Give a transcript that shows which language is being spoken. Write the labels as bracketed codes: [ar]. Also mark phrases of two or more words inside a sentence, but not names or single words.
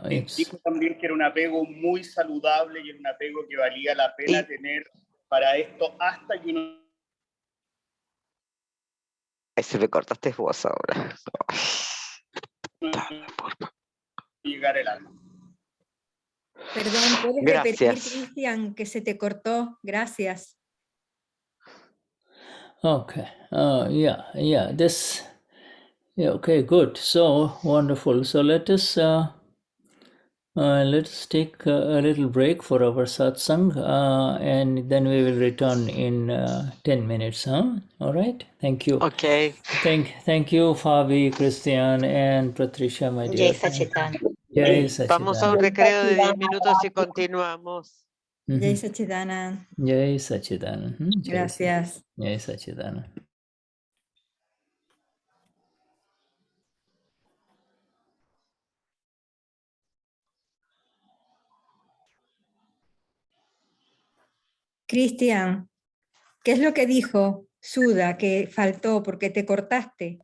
[es] dijo también que era un apego muy saludable y era un apego que valía la pena tener para esto hasta que uno... Ahí se me cortaste vos ahora. llegar el alma. Perdón, ¿puedes repetir, Cristian, que se te cortó? Gracias. [en] Okay. Okay, good. So wonderful. So let us take a little break for our satsang, and then we will return in 10 minutes. All right. Thank you. Okay. Thank you, Fabi, Cristian, and Patricia, my dear. [es] Vamos a un recreo de 10 minutos y continuamos. Jai Sachidanand. Jai Sachidanand. Gracias. Jai Sachidanand. Cristian, ¿qué es lo que dijo Shuddha que faltó porque te cortaste?